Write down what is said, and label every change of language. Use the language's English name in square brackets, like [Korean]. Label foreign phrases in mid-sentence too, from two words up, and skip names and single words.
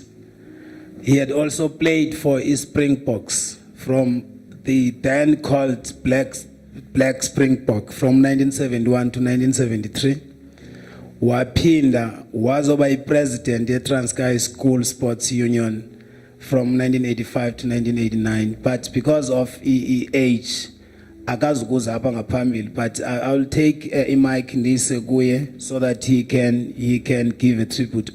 [English] He had also played for Springboks from the then called Black Springbok from 1971 to 1973. [Xhosa] Waphinda wazoba president ye Transkei School Sports Union [English] from 1985 to 1989, but because of age [Xhosa] akazukuza apha ngaphambili, [English] but I'll take a mic [Xhosa] ndise kuye [English] so that he can give a tribute.